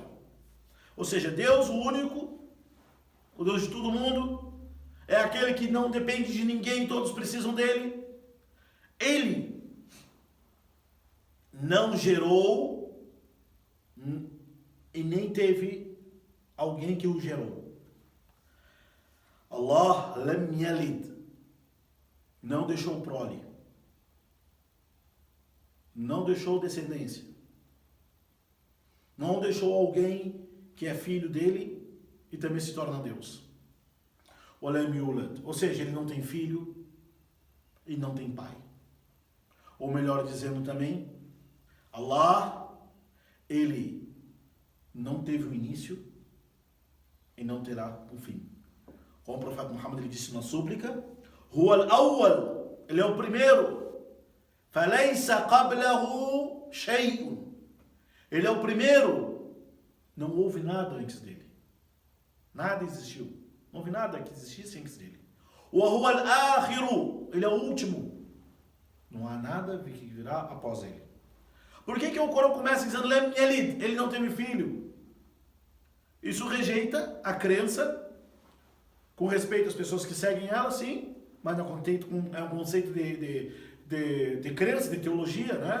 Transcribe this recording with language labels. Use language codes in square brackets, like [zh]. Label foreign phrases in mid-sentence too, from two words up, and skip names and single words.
[pt] Ou seja, Deus, o único, o Deus de todo mundo, é aquele que não depende de ninguém, todos precisam dele. Ele não gerou e nem teve alguém que o gerou. [ar] الله لم يلد, [pt] não deixou prole, não deixou descendência, não deixou alguém que é filho dele e também se torna Deus. [ar] ولم يولد, [pt] ou seja, ele não tem filho e não tem pai. Ou melhor dizendo também, Allah, ele não teve um início e não terá um fim. Como o profeta Muhammad ele disse na súplica, [ar] هو الأول, [pt] ele é o primeiro, [ar] فليس قبله شيء, [pt] ele é o primeiro, não houve nada antes dele, nada existiu, não houve nada que existisse antes dele. [ar] وهو الآخر, [pt] ele é o último, não há nada que virá após ele. Por que o Corão começa dizendo [ar] لم يلد, [pt] ele não teve filho? Isso rejeita a crença com respeito às pessoas que seguem ela, sim, mas é um conceito de crença, de teologia, né?